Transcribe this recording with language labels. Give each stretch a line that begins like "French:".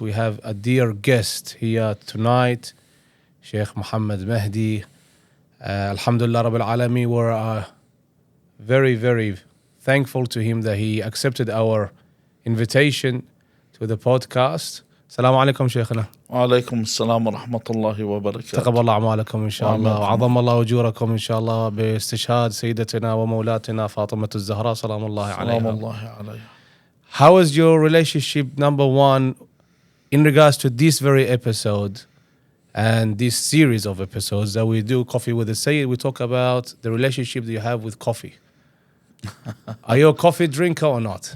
English: We have a dear guest here tonight, Sheikh Mohammad Mehdi.
Arabic: Alhamdulillah Rabbil Alami.
English: We're very, very thankful to him that he accepted our invitation to the podcast.
Arabic: السلام عليكم شيخنا. وعليكم السلام ورحمة الله وبركاته. تقبل الله أعمالكم إن شاء الله وعظم الله أجوركم إن شاء الله باستشهاد سيدتنا ومولاتنا فاطمة الزهراء سلام الله عليها. سلام الله عليها.
English: How is your relationship, number one, in regards to this very episode and this series of episodes that we do, Coffee with the Sayyid? We talk about the relationship that you have with coffee. Are you a coffee drinker or not?